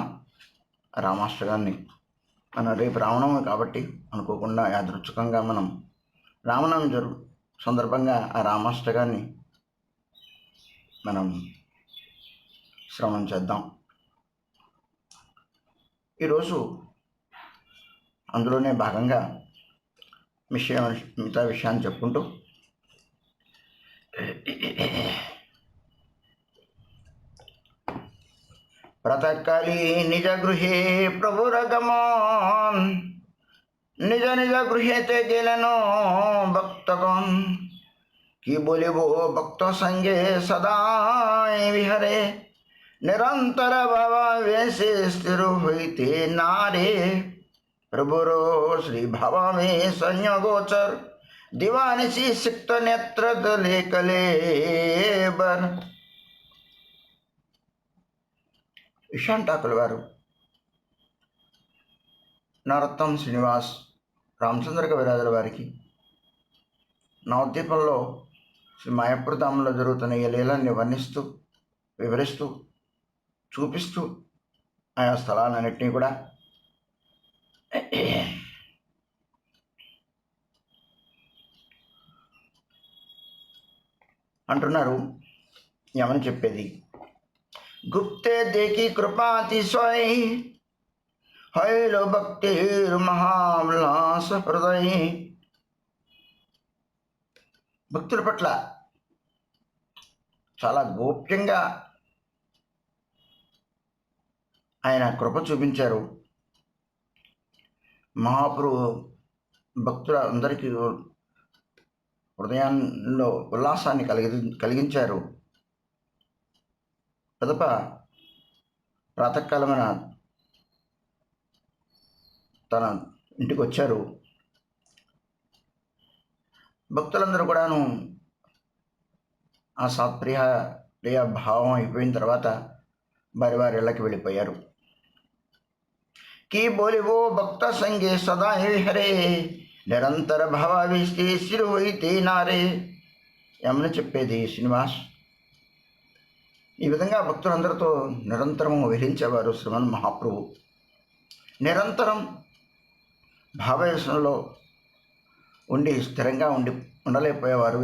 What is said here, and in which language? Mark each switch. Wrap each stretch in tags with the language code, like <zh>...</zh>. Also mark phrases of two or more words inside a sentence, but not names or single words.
<te>రామాష్టకాన్ని మనం రేపు రామనవమి కాబట్టి అనుకోకుండా యాదృచ్ఛికంగా మనం రామనవమి సందర్భంగా ఆ రామాష్టకాన్ని మనం శ్రవణం చేద్దాం. ఈరోజు అందులోనే భాగంగా మిగతా విషయాన్ని చెప్పుకుంటూ</te> <bn>প্রাতঃকালী নিজ গৃহে প্রভুরগমন নিজ নিজ গৃহে তে গেলেনো ভক্তগণ কী বলিবো ভক্ত সঙ্গে সদা বিহরে নিরন্তর ভাবাবেশে স্থির হইতে নারে প্রভুরো শ্রী ভাবাবে সংয় গোচর দিবানিশি সিক্ত নেত্র দলে কলেবর</bn> <te>ఇషాన్ ఠాకూర్ వారు నరోత్తమ్ శ్రీనివాస్ రామచంద్ర కవిరాజుల వారికి నవద్వీపంలో శ్రీ మాయాపురధామంలో జరుగుతున్న ఈ లీలల్ని వర్ణిస్తూ వివరిస్తూ చూపిస్తూ ఆయా స్థలాలన్నింటినీ కూడా అంటున్నారు. ఏమని చెప్పేది?</te> <bn>গুপ্তে দেখী কৃপাতিশয় হৈলো ভক্তি মহাবিলাস হৃদয়</bn> <te>భక్తుల పట్ల చాలా గోప్యంగా ఆయన కృప చూపించారు. మహాప్రభు భక్తుల అందరికీ హృదయాల్లో ఉల్లాసాన్ని కలిగించారు. పిదప ప్రాతకాలమైన తన ఇంటికి వచ్చారు. భక్తులందరూ కూడాను ఆ ప్రియ భావం అయిపోయిన తర్వాత వారి వారి ఇళ్ళకి వెళ్ళిపోయారు.</te> <bn>কী বোলে বো ভক্ত সঙ্গে সদা হরে নিরন্তর ভাবাবিষ্টি স্থির হোইতে নারে</bn> <te>ఏమని చెప్పేది శ్రీనివాస్. ఈ విధంగా భక్తులందరితో నిరంతరము విహరించేవారు శ్రీమన్ మహాప్రభు. నిరంతరం భావవేశంలో ఉండి స్థిరంగా ఉండలేకపోయేవారు.</te>